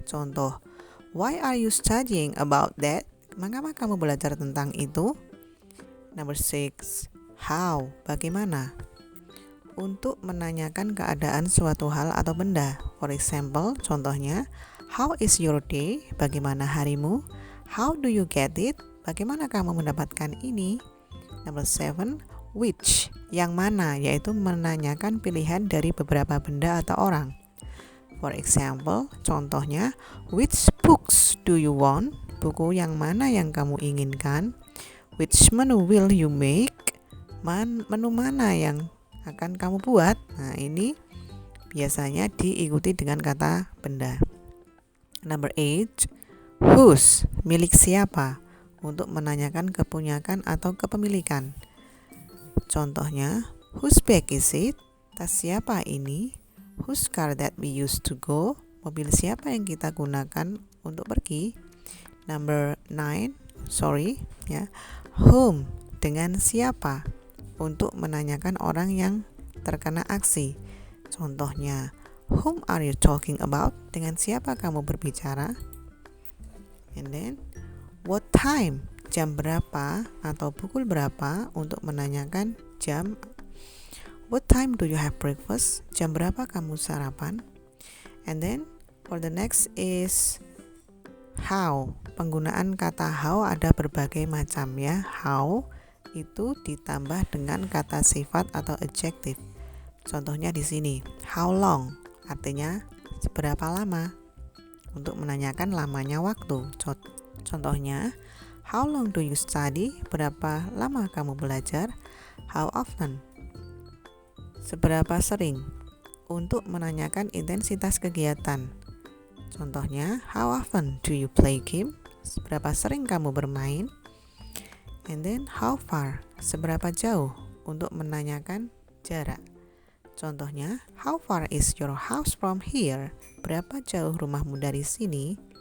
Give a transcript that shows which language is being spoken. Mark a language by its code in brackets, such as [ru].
[id] Contoh, [en] why are you studying about that? [id] Mengapa kamu belajar tentang itu? [en] Number 6, [id] how, bagaimana, untuk menanyakan keadaan suatu hal atau benda. [en] For example, [id] contohnya, [en] how is your day, [id] bagaimana harimu. [en] How do you get it, [id] bagaimana kamu mendapatkan ini. [en] Number 7, [id] which, yang mana, yaitu menanyakan pilihan dari beberapa benda atau orang. [en] For example, [id] contohnya, [en] which books do you want? [id] Buku yang mana yang kamu inginkan? [en] Which menu will you make? [id] Menu mana yang akan kamu buat? Nah, ini biasanya diikuti dengan kata benda. [en] Number 8, [id] whose, milik siapa, untuk menanyakan kepunyaan atau kepemilikan. Contohnya, [en] whose bag is it? [id] Tas siapa ini? [en] Whose car that we used to go? [id] Mobil siapa yang kita gunakan untuk pergi? [en] Number 9, [id] whom, dengan siapa, untuk menanyakan orang yang terkena aksi. Contohnya, [en] whom are you talking about? [id] Dengan siapa kamu berbicara? [en] And then, [id] what time, jam berapa atau pukul berapa, untuk menanyakan jam. [en] What time do you have breakfast? [id] Jam berapa kamu sarapan? [en] And then, for the next is how. [id] Penggunaan kata how ada berbagai macam ya. [en] How [id] itu ditambah dengan kata sifat atau adjektif. Contohnya di sini, how long, artinya seberapa lama, untuk menanyakan lamanya waktu. Contohnya, [en] how long do you study? [id] Berapa lama kamu belajar? How often, seberapa sering, untuk menanyakan intensitas kegiatan. Contohnya, how often do you play game? Seberapa sering kamu bermain? [en] And then, [id] how far, seberapa jauh, untuk menanyakan jarak. [en] Contohnya, how far is your house from here? [id] Berapa jauh rumahmu dari sini?